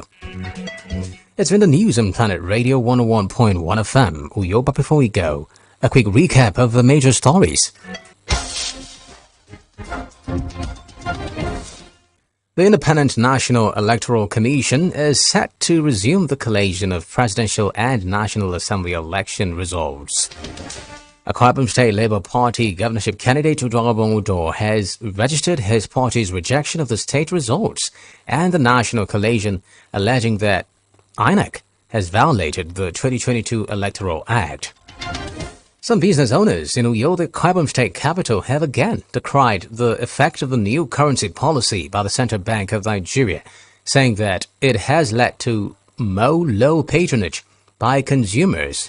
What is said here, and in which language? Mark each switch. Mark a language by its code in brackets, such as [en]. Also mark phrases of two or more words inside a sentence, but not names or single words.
[en] It's been the news on Planet Radio 101.1 FM. Uyo, but before we go, a quick recap of the major stories. The Independent National Electoral Commission is set to resume the collation of presidential and National Assembly election results. Akwa Ibom State Labour Party governorship candidate Uduakobong Udoh has registered his party's rejection of the state results and the national collation, alleging that INEC has violated the 2022 Electoral Act. Some business owners in Uyo, the Akwa Ibom State Capital, have again decried the effect of the new currency policy by the Central Bank of Nigeria, saying that it has led to more low patronage by consumers.